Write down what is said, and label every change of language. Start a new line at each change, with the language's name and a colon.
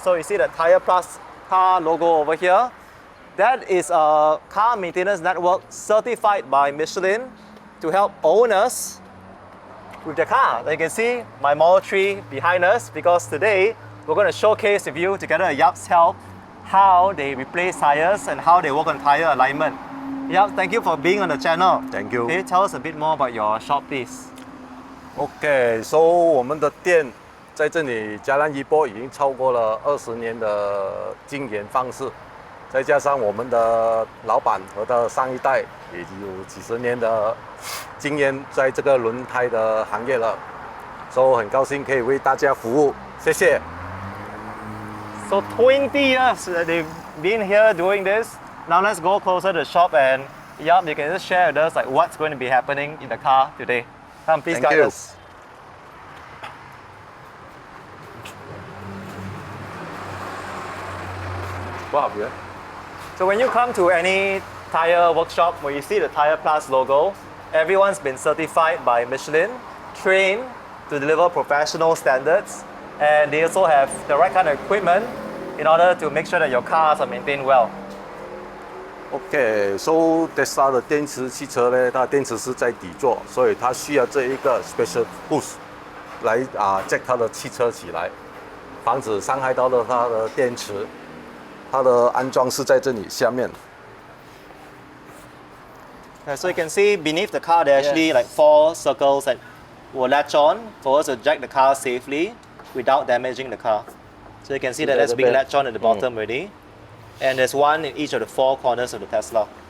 English: So you see the TyrePlus car logo over here. That is a car maintenance network certified by Michelin to help owners with their car. Like you can see my Model 3 behind us, because today we're going to showcase with you, together with Yap's help, how they replace tires and how they work on tire alignment. Yap, thank you for being on the channel. Thank you. Can you tell us a bit more about your shop, please? OK， so
Chinese: 我们的店在这里嘉南一波已经超过了20年的经营方式，再加上我们的老板和的上一代也有几十年的经验在这个轮胎的行业了，所以很高兴可以为大家服务，谢谢。
English: So 20 years that they've been here doing this. Now let's go closer to the shop and Yap, you can just share with us like what's going to be happening in the car today. Come, please guide us. Wow, yeah. So when you come to any tire workshop where you see the TyrePlus logo, everyone's been certified by Michelin, trained to deliver professional standards, and they also have the right kind of equipment in order to make sure that your cars are maintained well. OK， so
Chinese: Tesla 的电池汽车呢，它的电池是在底座，所以它需要这一个
English: special boost
Chinese: 来jack 它的汽车起来，防止伤害到了它的电池。它的安装是在这里下面。
English: So you can see beneath the car there are actually like 4 circles that will latch on for us to jack the car safely without damaging the car. So you can see that that's being latched on at the bottom already. And there's one in each of the 4 corners of the Tesla.